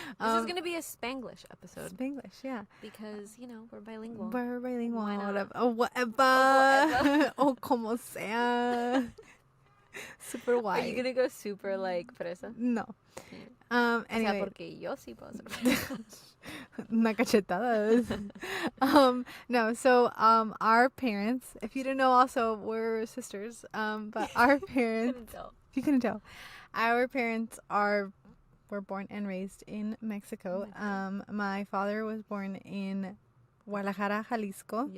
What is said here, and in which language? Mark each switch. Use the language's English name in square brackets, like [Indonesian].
[English] This is going to be a Spanglish episode. Spanglish, yeah. Because, we're bilingual. We're bilingual. Why not? Whatever. [Spanish] O como sea. Super [English] Are white. you going to go super, fresa? No. Anyway. Anyway. [Spanish] O sea, porque yo sí puedo ser fresa. Una cachetada. [English] No, so our parents, if you didn't know also, we're sisters. But our parents, you couldn't tell. Our parents were born and raised in Mexico. My father was born in Guadalajara, Jalisco.